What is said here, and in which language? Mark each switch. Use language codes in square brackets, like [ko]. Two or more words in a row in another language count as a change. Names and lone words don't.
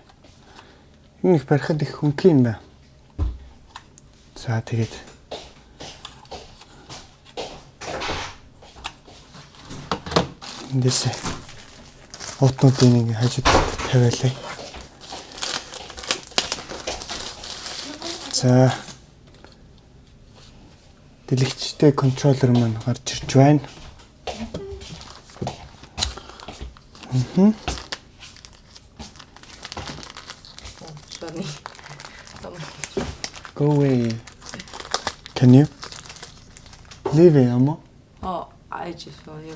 [mn] Энэ их барихад их хөнгөн юм байна. За тэгээд эндээс утнуудыг ингээ хажууд тавиалаа. За дэлгэцтэй контроллер маань гарч ирж байна. [en] Go away. Can you leave it, Amo? Oh, I just saw you.